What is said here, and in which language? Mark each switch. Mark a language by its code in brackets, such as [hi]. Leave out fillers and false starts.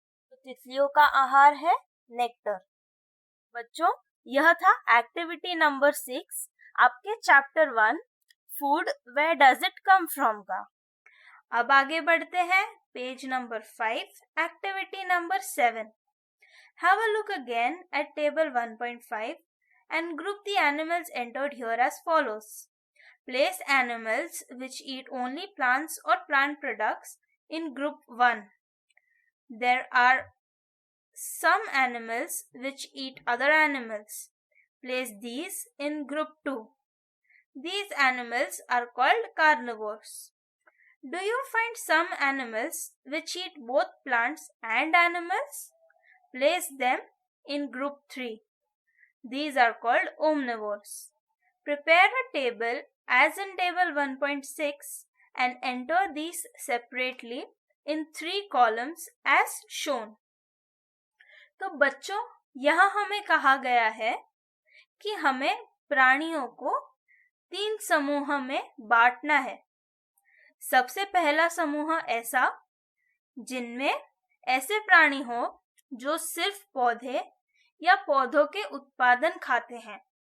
[hi] तो तितलियों का आहार है नेक्टर। बच्चों, यह था एक्टिविटी नंबर 6 आपके chapter 1 food where does it come from का। अब आगे बढ़ते हैं page number 5 activity number 7। [en] Have a look again at table 1.5 and group the animals entered here as follows. Place animals which eat only plants or plant products in group 1. There are some animals which eat other animals. Place these in group 2. These animals are called carnivores. Do you find some animals which eat both plants and animals? Place them in group 3. These are called omnivores. Prepare a table as in table 1.6 and enter these separately in 3 columns as shown. [hi] तो बच्चों, यहाँ हमें कहा गया है कि हमें प्राणियों को 3 समूह में बांटना है। सबसे पहला समूह ऐसा जिनमें ऐसे प्राणी हो जो सिर्फ पौधे या पौधों के उत्पादन खाते हैं।